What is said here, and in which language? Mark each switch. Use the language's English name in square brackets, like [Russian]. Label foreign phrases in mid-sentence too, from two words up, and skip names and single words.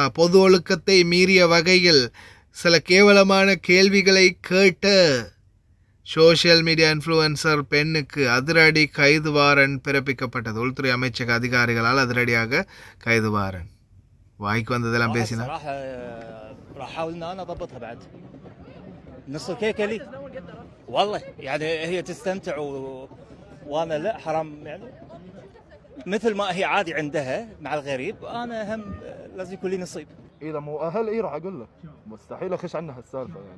[Tamil] பொது ஒழுக்கத்தை மீறிய வகையில் சில கேவலமான கேள்விகளை கேட்ட சோஷியல் மீடியா இன்ஃப்ளூயன்சர் பெண்ணுக்கு அதிரடி கைது வாரண்ட் பிறப்பிக்கப்பட்டது. உள்துறை அமைச்சக அதிகாரிகளால் அதிரடியாக கைது வாரண்ட். வாய்க்கு வந்ததெல்லாம் பேசினா [Arabic] والله يعني هي تستمتع وانا لا حرام يعني مثل ما هي عادي عندها مع الغريب انا هم لازم يكون لي نصيب. اذا مو اهل راح اقول له مستحيل اخش عنها هالسالفه يعني